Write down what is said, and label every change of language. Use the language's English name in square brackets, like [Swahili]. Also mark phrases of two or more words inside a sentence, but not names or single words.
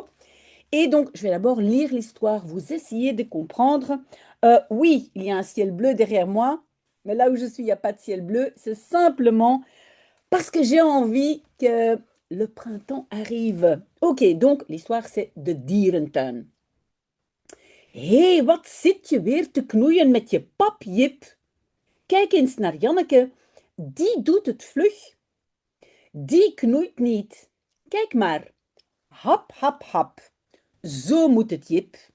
[French] Et donc, je vais d'abord lire l'histoire, vous essayez de comprendre. Oui, il y a un ciel bleu derrière moi, mais là où je suis, il n'y a pas de ciel bleu. C'est simplement parce que j'ai envie que le printemps arrive. Ok, donc l'histoire, c'est de Dierentuin. [Dutch] Hé, wat zit je weer te knoeien met je pap, Jip? Kijk eens naar Janneke. Die doet het vlug. Die knoeit niet. Kijk maar. Hap, hap, hap. Zo moet het, Jip.